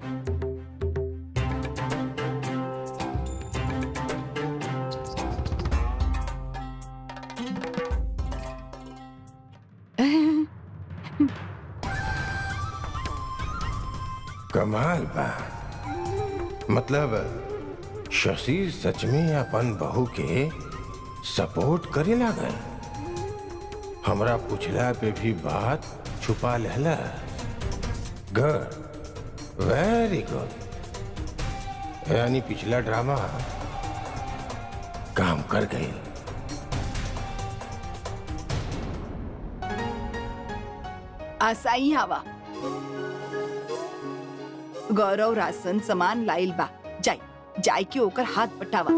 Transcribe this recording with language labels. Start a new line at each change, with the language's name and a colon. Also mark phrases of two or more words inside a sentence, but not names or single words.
Bhojpuri: कमाल बा, मतलब शशि सच में अपन बहू के सपोर्ट करे लागल। हमरा पूछला पे भी बात छुपा लेला।
English: good, very good.
Bhojpuri: यानी पिछला ड्रामा काम कर गई। आसाई हवा गौरव राशन सामान लाइल बा, जाई जाय के ओकर हाथ बटावा।